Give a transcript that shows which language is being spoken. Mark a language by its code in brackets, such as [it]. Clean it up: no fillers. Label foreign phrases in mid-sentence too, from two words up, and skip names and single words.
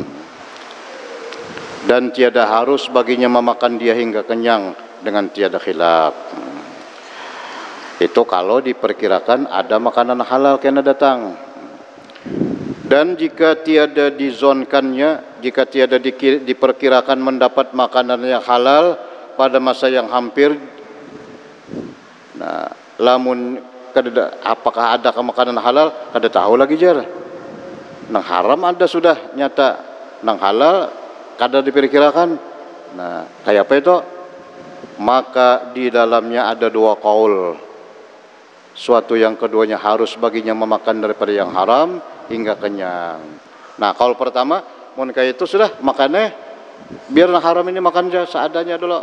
[ms] Dan tiada harus baginya memakan dia hingga kenyang dengan tiada khilaf. Itu kalau diperkirakan ada makanan halal kena datang. Dan jika tiada dizonkannya, jika tiada diperkirakan mendapat makanan yang halal pada masa yang hampir, nah, [bjn] lamun kada, apakah ada makanan halal kada tahu lagi jar. Nang haram ada sudah nyata, nang halal kada diperkirakan. Nah, kayak apa itu? [ms] Maka di dalamnya ada dua kaul. Suatu yang keduanya harus baginya memakan daripada yang haram hingga kenyang. [bjn] Nah, kaul pertama, mun kayak itu sudah makannya biar yang haram ini makan aja seadanya dulu.